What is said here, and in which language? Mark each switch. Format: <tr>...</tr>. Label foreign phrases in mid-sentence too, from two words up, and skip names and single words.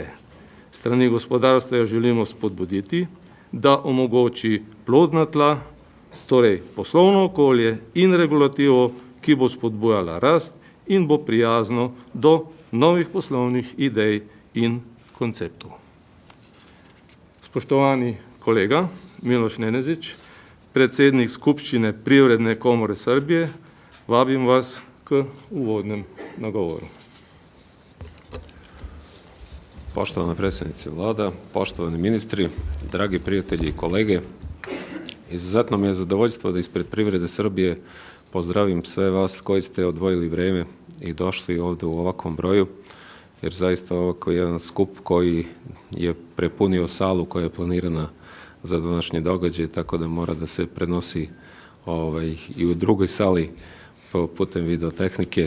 <sl>Strani gospodarstva jo želimo spodbuditi, da omogoči plodna tla, torej poslovno okolje in regulativo, ki bo spodbujala rast in bo prijazno do novih poslovnih idej in konceptov. Spoštovani kolega Miloš Nenezić, predsednik Skupščine Privredne komore Srbije, vabim vas k uvodnem nagovoru.</sl> <sr>Poštovana predsjednice vlada, poštovani ministri, dragi prijatelji i kolege, izuzetno mi je zadovoljstvo da ispred Privrede Srbije pozdravim sve vas koji ste odvojili vrijeme i došli ovdje u ovakvom broju, jer zaista ovako jedan skup koji je prepunio salu koja je planirana za današnji događaj, tako da mora da se prenosi i u drugoj sali putem videotehnike.</sr>